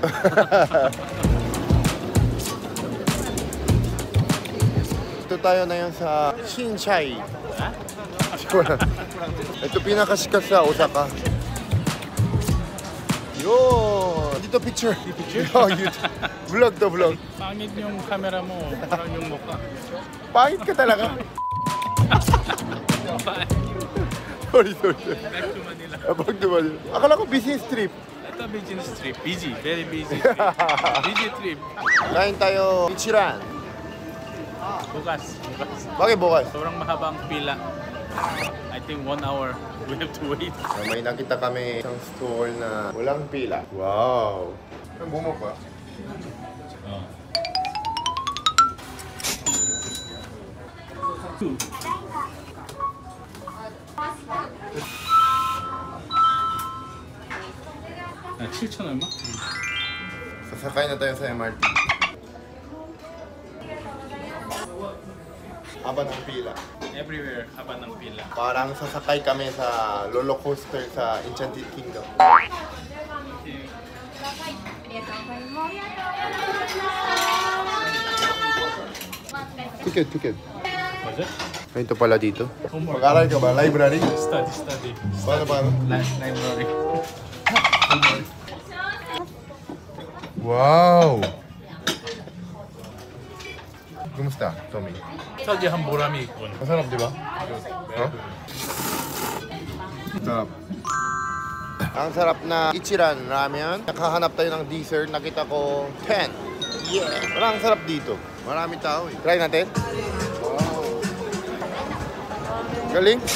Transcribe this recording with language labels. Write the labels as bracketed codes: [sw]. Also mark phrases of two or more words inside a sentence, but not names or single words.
[tl] Ito tayo na yun sa Shinsai. Ha? Ito pinakasikat sa Osaka. Yun! Dito picture. [en] Yo, YouTube. Vlog to vlog. [tl] Pangit yung camera mo. Parang yung mukha. Pangit ka talaga. Bye. Sorry. [en] Back to Manila. [tl] Abang naman. Akala ko [en] business trip. Ito business trip. Busy. Very busy trip. Busy trip. [tl] Kain tayo Ichiran. Bukas. Bakit bukas? Sobrang mahabang pila. [en] I think 1 hour. We have to wait. [tl] May nakita kami isang store na walang pila. Wow! Ang bumok ba? [ko] 아, 7천 얼마? [tl] Sasakay na tayo sa MRT. Haba ng pila. Everywhere, haba ng pila. Parang sasakay kami sa roller coaster sa Enchanted Kingdom. Ticket. [en] Was it? [tl] Ito pala dito. Homework. Mag-aral ka ba? Library? Study. Paano? Library. Wow! Kumusta, Tommy? [ko] 스타디한 보람이 있군. [tl] Masarap, di ba? Huh? Sarap. Ang sarap na Ichiran ramen. Nakahanap tayo ng dessert. Nakita ko 10. Yeah! Parang sarap dito. Marami tao eh. Try natin. Wow! Galing?